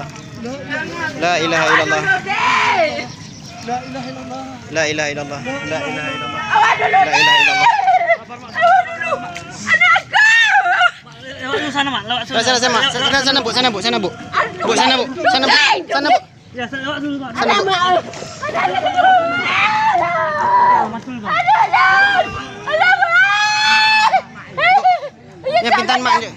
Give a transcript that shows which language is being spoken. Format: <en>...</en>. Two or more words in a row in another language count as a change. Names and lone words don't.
<ar>لا إله إلا الله، لا إله إلا الله، لا إله إلا الله، لا إله إلا الله.</ar> <ms>Sana mak, lewat sana. Sana bu, sana bu. Bu sana bu. Sana bu. Ya, lewat dulu mak. Sana bu. Ya pintan mak je.</ms>